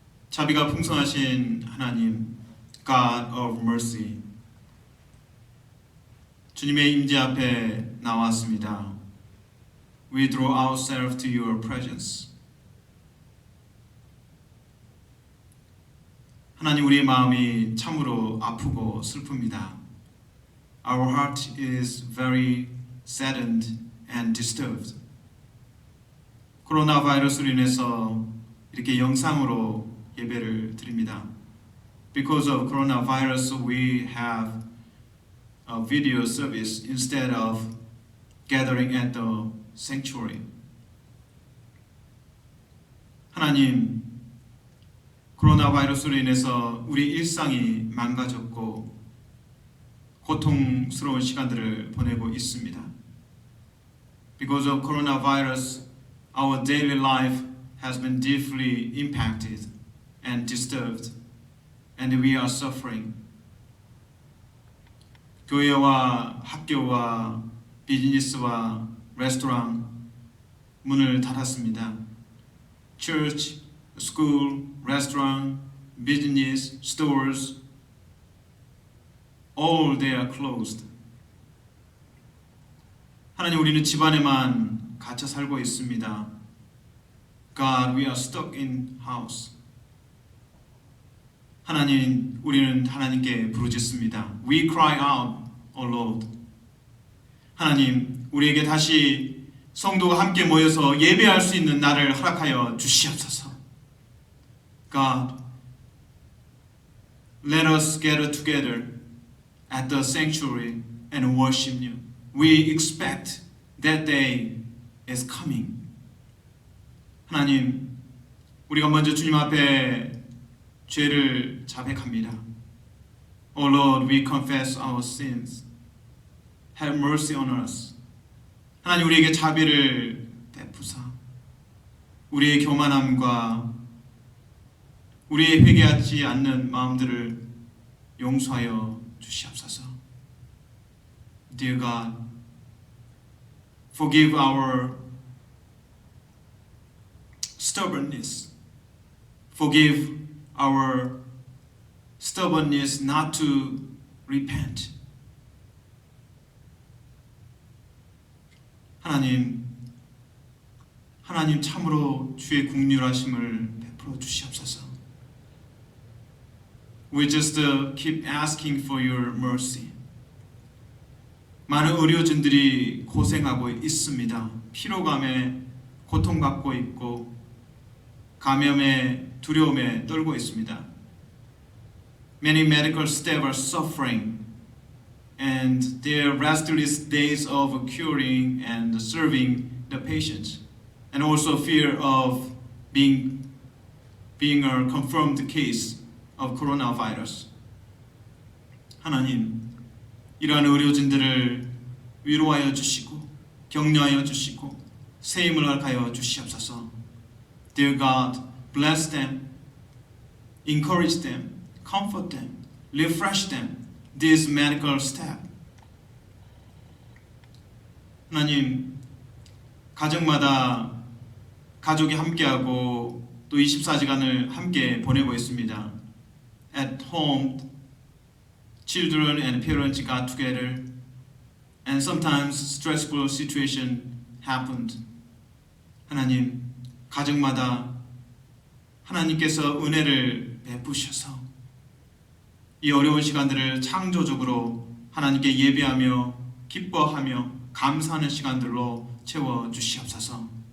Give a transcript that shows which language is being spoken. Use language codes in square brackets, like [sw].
[ko] 자비가 풍성하신 하나님, [en] God of mercy, [ko] 주님의 임재 앞에 나왔습니다. [en] We draw ourselves to your presence. [ko] 하나님, 우리의 마음이 참으로 아프고 슬픕니다. [en] Our heart is very saddened and disturbed. [ko] 코로나 바이러스로 인해서 이렇게 영상으로 예배를 드립니다. [en] Because of coronavirus, we have a video service instead of gathering at the sanctuary. [ko] 하나님, 코로나 바이러스로 인해서 우리 일상이 망가졌고 고통스러운 시간들을 보내고 있습니다. [en] Because of coronavirus, our daily life has been deeply impacted and disturbed, and we are suffering. [ko] 교회와 학교와 비즈니스와 레스토랑 문을 닫았습니다. [en] Church, school, restaurant, business, stores, all they are closed. [ko] 하나님, 우리는 집안에만 갇혀 살고 있습니다. [en] God, we are stuck in house. [ko] 하나님, 우리는 하나님께 부르짖습니다. [en] We cry out, O Lord. [ko] 하나님, 우리에게 다시 성도가 함께 모여서 예배할 수 있는 날을 허락하여 주시옵소서. [en] God, let us gather together at the sanctuary and worship you. We expect that day is coming. [ko] 하나님, 우리가 먼저 주님 앞에 죄를 자백합니다. [en] O Lord, we confess our sins. Have mercy on us. [ko] 하나님 우리에게 자비를 베푸사 우리의 교만함과 우리의 회개하지 않는 마음들을 용서하여 주시옵소서. [en] Dear God, forgive our stubbornness. Forgive our stubbornness not to repent. [ko] 하나님 참으로 주의 긍휼하심을 베풀어 주시옵소서. [en] We just keep asking for your mercy. [ko] 많은 의료진들이 고생하고 있습니다. 피로감에 고통받고 있고 감염의 두려움에 떨고 있습니다. [en] Many medical staff are suffering and their restless days of curing and serving the patients, and also fear of being a confirmed case of coronavirus. [ko] 하나님, 이러한 의료진들을 위로하여 주시고 격려하여 주시고 새 힘을 허락하여 주시옵소서. [en] Dear God, bless them, encourage them, comfort them, refresh them, this medical staff. [ko] 하나님, 가정마다 가족이 함께하고 또 24시간을 함께 보내고 있습니다. [en] At home, children and parents got together, and sometimes stressful situation happened. [ko] 하나님, 가정마다 하나님께서 은혜를 베푸셔서 이 어려운 시간들을 창조적으로 하나님께 예배하며 기뻐하며 감사하는 시간들로 채워 주시옵소서.